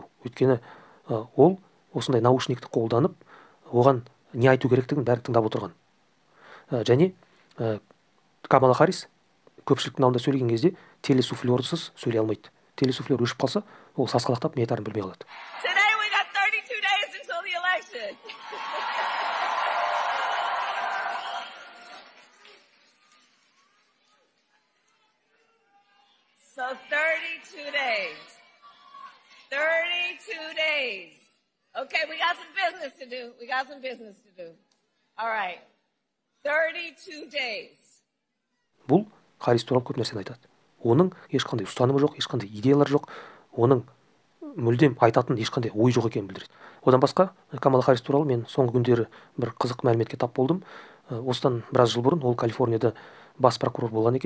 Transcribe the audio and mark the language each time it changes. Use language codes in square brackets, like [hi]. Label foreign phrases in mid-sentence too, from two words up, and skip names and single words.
[kk] Өйткені ол осындай наушникті қолданып, оған не айту керектігін бәрін тыңдап отырған. Және Камала Харрис көпшіліктің алдында сөйлеген кезде телесуфлерсыз сөйлей алмайды. Телесуфлер өшіп қалса, ол сасқалақтап не айтарын білмей қалады. [en] Today we got 32 days until the election. So 32 days. 32 days. Okay, we got some business to do. We got some business to do. All right. 32 days. [kk] Бұл Харрис туралы көп нәрсені айтады. Оның ешқандай ұстанымы жоқ, ешқандай идеялар жоқ. Оның мүлдем айтатын ешқандай ой жоқ екенін білдіреді. Одан басқа Камала Харрис туралы мен соңғы күндері бір қызық мәліметке тап болдым. Осыдан біраз жыл бұрын ол Калифорнияда бас прокурор болған екен.